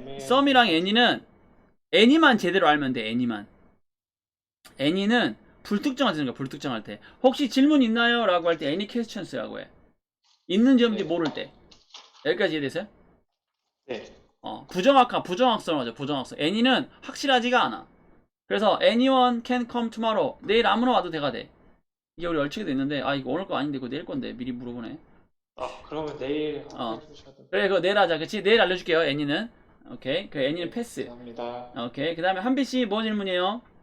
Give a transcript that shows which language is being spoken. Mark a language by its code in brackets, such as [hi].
[ko] 썸이랑 애니는 애니만 제대로 알면 돼. 애니는 불특정할 때 쓰는 거야. 불특정할 때 혹시 질문 있나요? 라고 할 때 애니 퀘스천스라고 해. 있는지 없는지 네. 모를 때. 여기까지 이해되세요? 네. 부정확성 하죠. 부정확성. 애니는 확실하지가 않아. 그래서 [en] anyone can come tomorrow. [ko] 내일 아무나 와도 돼가 돼. 이게 우리 얼추게 됐는데 이거 오늘 거 아닌데 이거 내일 건데 미리 물어보네. 그러면 내일 해주셔도 그래, 그거 내일 하자. 그치? 내일 알려줄게요. 애니는. 오케이. 그 애니는 패스. 감사합니다. 오케이. 그 다음에 한비씨 뭐 질문이에요?